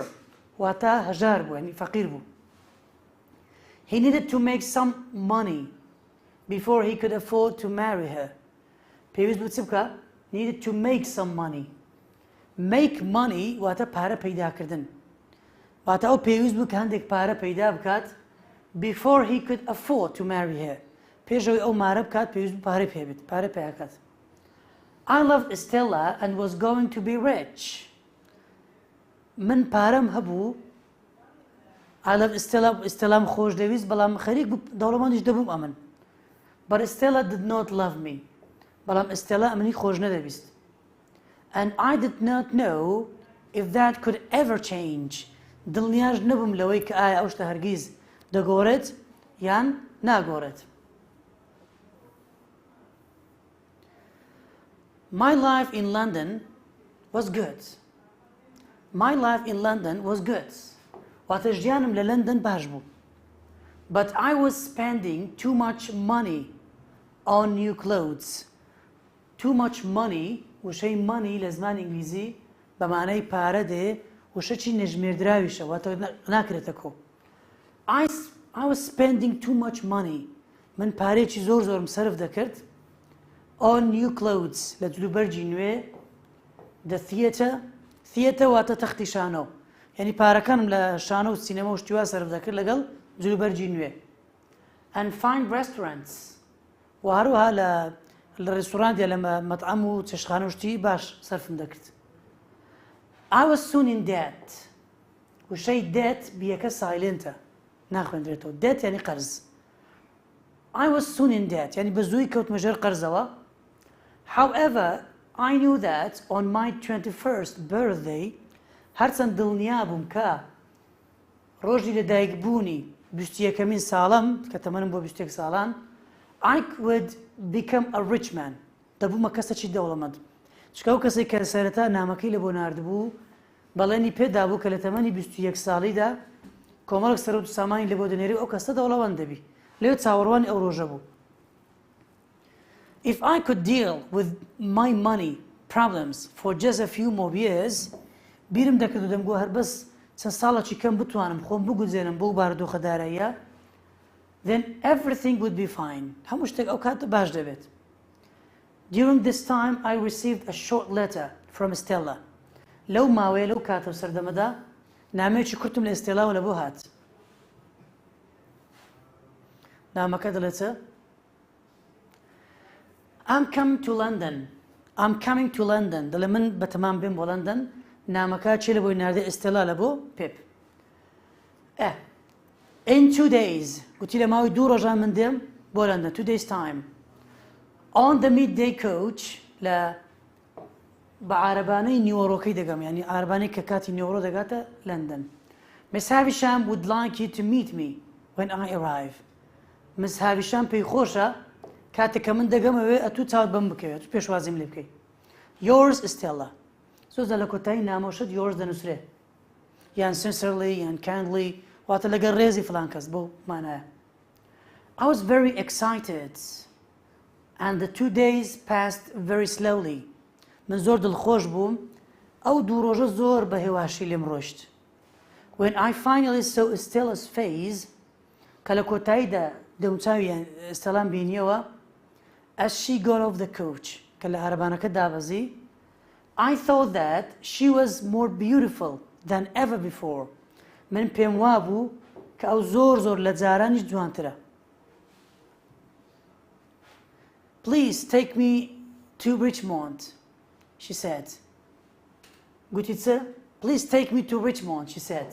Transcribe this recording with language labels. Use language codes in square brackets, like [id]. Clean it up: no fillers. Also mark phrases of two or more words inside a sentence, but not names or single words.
[ckb] واتە هەژار بوو یعنی فەقیر بوو. [en] He needed to make some money before he could afford to marry her. [ckb] پێویست بوو چ بکە؟ [en] Needed to make some money. Make money [ckb] واتە پارە پەیداکردن. واتە ئەو پێویست بوو کە هەندێک پارە پەیدا بکات [en] before he could afford to marry her. [ckb] پێشەوەی ئەو مارە بکات پێویست بوو پارەی پێبێت پارە پێیاکات. [en] I loved Stella and was going to be rich. [ckb] من پارەم هەبوو. [en] I loved Stella. [ckb] Stella خۆش دەویست بەڵام خەریک بوو دەوڵەمەندیش دەبووم ئەمن. [en] But Stella did not love me. [ckb] بەڵام Stella ئەمنی خۆش نەدەویست. [en] And I did not know if that could ever change. [ckb] دڵنیاش نەبووم لەوەی کە ئایا ئەو شتە هەرگیز دەگۆڕێت یان ناگۆڕێت. [en] My life in London was good. My life in London was good. [ckb] واتە ژیانم لە لەندەن باش بوو. [en] But I was spending too much money on new clothes. Too much money [ckb] وشەی money لە زمانی ئینگلیزی بە معنای پارە دێ وشەی نەژمێردراویشە واتە ناکرێتە کۆ. [en] I was spending too much money. [ckb] من پارێکی زۆر زۆرم سەرف دەکرد [en] on new clothes [ckb] لە جلوبەرجی نوێ. [en] The theatre [ckb] واتە تەختی شانۆ یعنی پارەکانم لە شانە و سینەمە و شتیوا سەرف دەکرد لەگەڵ جلوبەرجی نوێ. [en] And fine restaurants [ckb] و هەروەها لە ڕێستۆرانت یا لە مەطعەم و چێشتخانە و شتی باش سەرفم دەکرد. [en] I was soon in debt. [ckb] وشەی debt بیەکە سایلنتە ناخوێندرێتەوە. debt یعنی قەرز. [en] I was soon in debt [ckb] یعنی بە زووی کەوتمە ژێر قەرزەوە. [en] However, I knew that on my 21st birthday [ckb] هەرچەند دڵنیا بووم کە ڕۆژی لەدایکبوونی 21مین ساڵم کە تەمەنم بۆ 21 ساڵان [en] I could become a rich man. [ckb] دەبوومە کەسێکی دەوڵەمەند. چکە ئەو کەسێک کە سەرەتا نامەکەی لە بۆ ناردبوو بەڵێنی پێدا بوو کە لە تەمەنی 21 ساڵیدا کۆمەڵک سەرۆت و سامانی لە بۆ دەنێری ئەو کەسە دەوڵەمەند دەبی. لێو چاوەڕوانی ئەو ڕۆژە بوو. [en] If I could deal with my money problems for just a few more years, [ckb] بیرم دەکرد و دەمگوت هەر بەس چەند ساڵێکی کەم بتوانم خۆم بگوزێنم بۆ بارودۆخەداراییە [en] then everything would be fine. [ckb] هەموو شتێک ئەو کاتە باش دەبێت. [en] During this time I received a short letter from Stella. [ckb] لەو ماوەیە لەو کاتە و سەردەمەدا نامەیەکی کورتم لە ئێستێلاوە لە بۆ هات. نامەکە دەڵێت چە؟ [en] I'm coming to London. I'm coming to London. [ckb] دەڵێ من بەتەمام بێم بۆ لەندەن. نامەکە چێ لە بۆی ناردە ئێستێلا لە بۆ پێپ. [en] In 2 days. [ckb] گوتی لە ماوەی 2 ڕۆژان من دێم بۆ لەندەن. [en] 2 days time. On the midday coach [ckb] لە بە عارەبانەی نیوەڕۆکەی دەگەم یعنی عارەبانەی کە کاتی نیوەڕۆ دەگاتە لەندەن. [en] Miss Havisham would like you to meet me when I arrive. [ckb] Miss Havisham پێی خۆشە کاتێک کە من دەگەمەوێ ئەتوو چاوت بەم بکەوێت و پێشوازیم لێ بکەیت. [en] Yours Stella. [ckb] سۆزە لە کۆتایی نامۆشت yours دەنووسرێ. یان sincerely یان kindly واتە لەگەڵ ڕێزی فلان کەس بۆ مانایە. [en] I was very excited and the 2 days passed very slowly. [ckb] من زۆر دڵخۆش بووم ئەو 2 ڕۆژە زۆر بە هێواشی لێم ڕۆیشت. [en] When I finally saw Stella's face [ckb] کە لە کۆتاییدا دەموچاوی ئێستەلام بینیەوە [en] as she got off the coach [ckb] کە لە عارەبانەکە دابەزی [en] I thought that she was more beautiful than ever before. [ckb] من پێم وابوو کە ئەو زۆر لە جارانیش جوانترە. [en] Please take me to Richmond, she said. [ckb] گوتی چە؟ [en] Please take me to Richmond, she said.